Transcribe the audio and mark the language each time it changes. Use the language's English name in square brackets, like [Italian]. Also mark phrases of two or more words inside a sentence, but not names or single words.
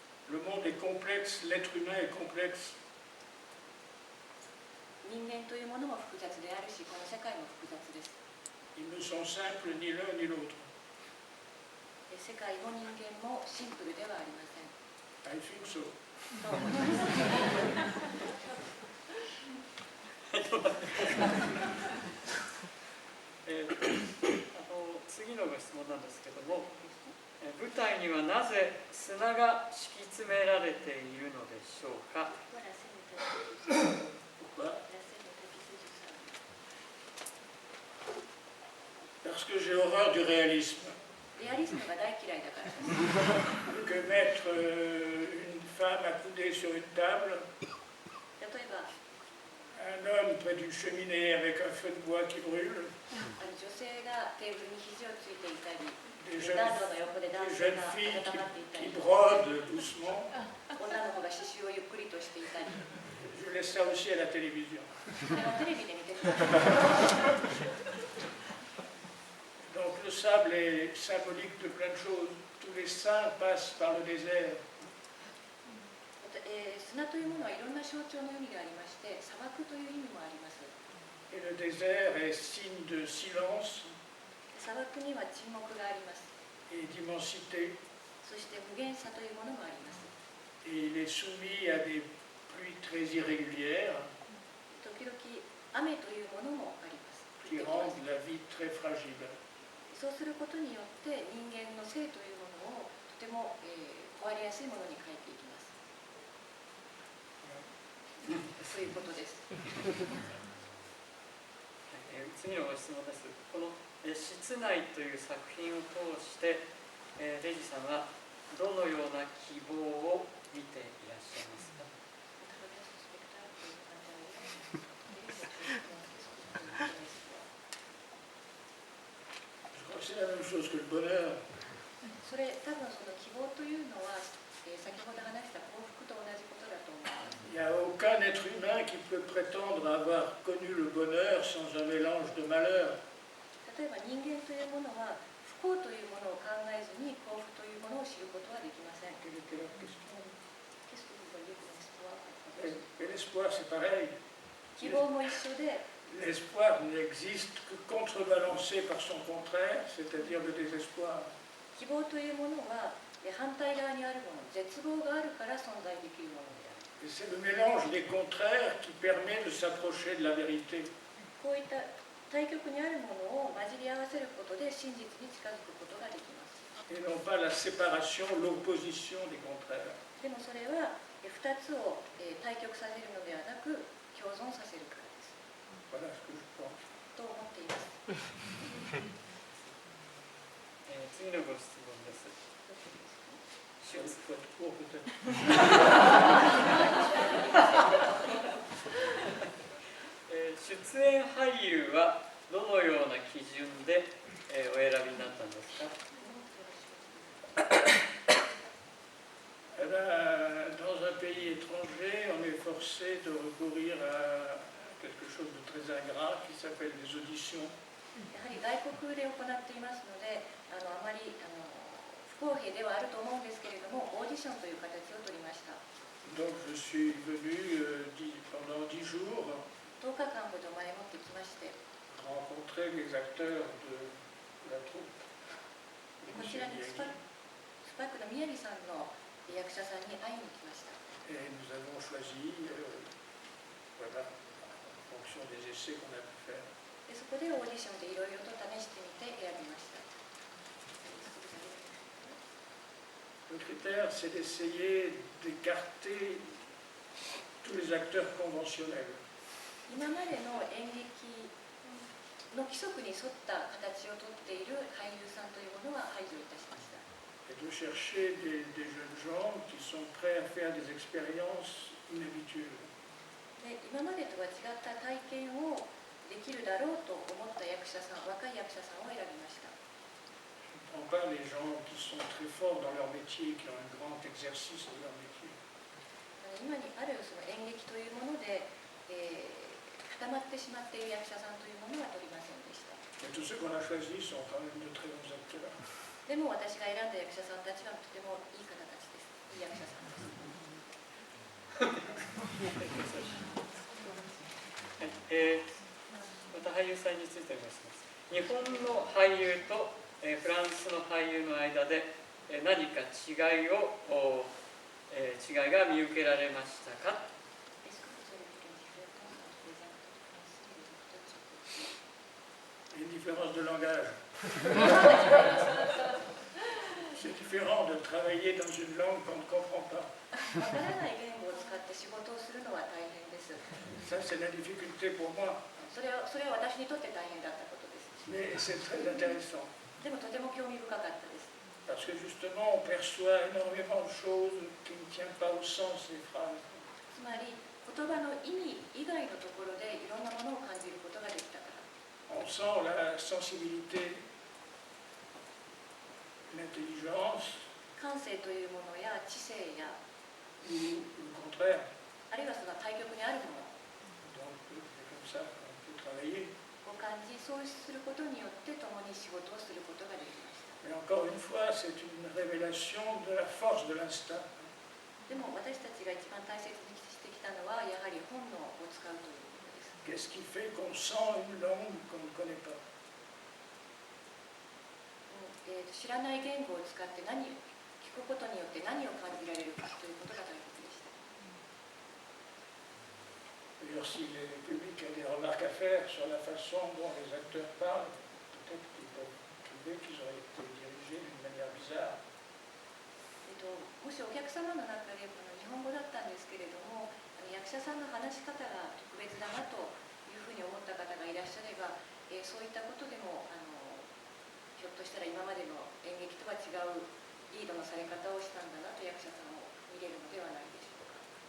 [French] Le monde est complexe, l'être humain est complexe. [Japanese] 人間というものも複雑であるし、この世界も複雑です。 [French] Ils ne sont simples ni l'un ni l'autre. [Japanese] 世界も人間もシンプルではありません。 [English] I think so. [Japanese] と思います。次のご質問なんですけども、舞台にはなぜ砂が敷き詰められているのでしょうか。 [French] Pourquoi? Parce que j'ai horreur du réalisme. [Japanese] リアリズムが大嫌いだからです。 [French] Que mettre une femme accoudée sur une table, [Japanese] 例えば、 [French] un homme près d'une cheminée avec un feu de bois qui brûle, [Japanese] 女性がテーブルに肘をついていたり、 [French] des [Japanese] 暖炉の横で男 [French] jeunes [Japanese] 性が [French] filles [Japanese] 温まっていた [French] qui [Japanese] り、 [French] brodent doucement. [Japanese] 女の子が刺繍をゆっくりとしていたり、 [French] Je laisse ça aussi à la télévision. [Japanese] それをテレビで見てください。 [French] Donc le sable est symbolique de plein de choses. Tous les saints passent par le désert. [Japanese] 砂というものはいろんな象徴の意味がありまして、砂漠という意味もあります。 [French] Et le désert est signe de silence [Japanese] 砂漠には沈黙があります。 [French] et d'immensité. [Japanese] そして無限さというものもあります。 [French] Et il est soumis à des pluies très irrégulières [Japanese] 時々雨というものもあります。 [French] qui rendent la vie très fragile. [Japanese] そうすることによって人間の性というものをとても、壊れやすいものに変えていきます。そういうことです。次のご質問です。この室内という作品を通して、レジさんはどのような希望を見ていらっしゃいますか。 [French] C'est la même chose que le bonheur. [Japanese] それ多分その希望というのは、先ほど話した幸福と同じことだと思います。 [French] Il n'y a aucun être humain qui peut prétendre avoir connu le bonheur sans un mélange de malheur. [Japanese] 例えば人間というものは不幸というものを考えずに幸福というものを知ることはできません。 [French] Quelle était la question? Qu'est-ce que vous voyez comme espoir? Et l'espoir, c'est pareil. [Japanese] 希望も一緒で、 [French] L'espoir n'existe que contrebalancé par son contraire, c'est-à-dire le désespoir. [Japanese] 希望というものは反対側にあるもの、絶望があるから存在できるものである。 [French] Et c'est le mélange des contraires qui permet de s'approcher de la vérité. [Japanese] こういった対極にあるものを混じり合わせることで真実に近づくことができます。 [French] Et non pas la séparation, l'opposition des contraires. [Japanese] でもそれは2つを対極させるのではなく共存させるからです。 [French] Voilà ce que je pense. [Japanese] と思っています。次のご質問です。 [French] Il faut être court peut-être. [Japanese] 出演俳優はどのような基準でお選びになったんですか。 [French] Dans un pays étranger, on est forcé de recourir à quelque chose de très ingrat qui s'appelle des auditions. [Japanese] やはり外国で行っていますので、あまり不公平ではあると思うんですけれども、オーディションという形を取りました。 [French] Donc je suis venu pendant 10 jours [Japanese] 10 日間ほど前もってきまして、 [French] rencontrer les acteurs de la troupe. [Japanese] でこちらにスパックの宮城さんの役者さんに会いに来ました。 [French] Et nous avons choisi, voilà, en fonction des essais qu'on a pu faire. [Japanese] でそこでオーディションでいろいろと試してみて選びました。 [French] Le critère, c'est d'essayer d'écarter tous les acteurs conventionnels. [Japanese] 今までの演劇の規則に沿った形をとっている俳優さんというものは排除いたしました。 [French] Et de chercher des jeunes gens qui sont prêts à faire des expériences inhabituelles. [Japanese] で今までとは違った体験をできるだろうと思った役者さん、若い役者さんを選びました。 [French] Je ne prends pas les gens qui sont très forts dans leur métier, qui ont un grand exercice de leur métier. [Japanese] 今にあるその演劇というもので、固まってしまっている役者さんというものは取りませんでした。 [French] Mais tous ceux qu'on a choisis sont quand même de très bons acteurs. [Japanese] でも私が選んだ役者さんたちはとてもいい方たちです。いい役者さんです。また俳優さんについてお願いします。日本の俳優とフランスの俳優の間で何か違いが見受けられましたか？ [French] Une différence de langage. C'est différent de travailler dans une langue qu'on ne comprend pas. [Japanese] わからない言語を使って仕事をするのは大変です。 [French] Ça, c'est la difficulté pour moi. [Japanese] それは私にとって大変だったことです。 [French] Mais c'est très intéressant. [Japanese] でもとても興味深かったです。 [French] Parce que justement, on perçoit énormément de choses qui ne tiennent pas au sens des phrases. [Japanese] つまり言葉の意味以外のところでいろんなものを感じることができたから。 [French] On sent la sensibilité, l'intelligence, [Japanese] 感性というものや知性や [French] ou le contraire. [Japanese] あるいはその対極にあるもの [French] Donc, c'est comme ça qu'on peut travailler. [Japanese] を感じ、そうすることによって共に仕事をすることができました。 [French] Mais encore une fois, c'est une révélation de la force de l'instinct. [Japanese] でも私たちが一番大切にしてきたのはやはり本能を使うということです。 [French] Qu'est-ce qui fait qu'on sent une langue qu'on ne connaît pas? [Japanese] 知らない言語を使って聞くことによって何を感じられるかということが大切でした。 [French] D'ailleurs, si le public a des remarques à faire sur la façon dont les acteurs parlent, peut-être qu'ils peuvent trouver qu'ils auraient été dirigés d'une manière bizarre. [Japanese] もしお客様の中で日本語だったんですけれども、役者さんの話し方が特別だなというふうに思った方がいらっしゃれば、そういったことでもひょっとしたら今までの演劇とは違うリードのされ方をしたんだなと役者さんも見れるのではないでしょうか。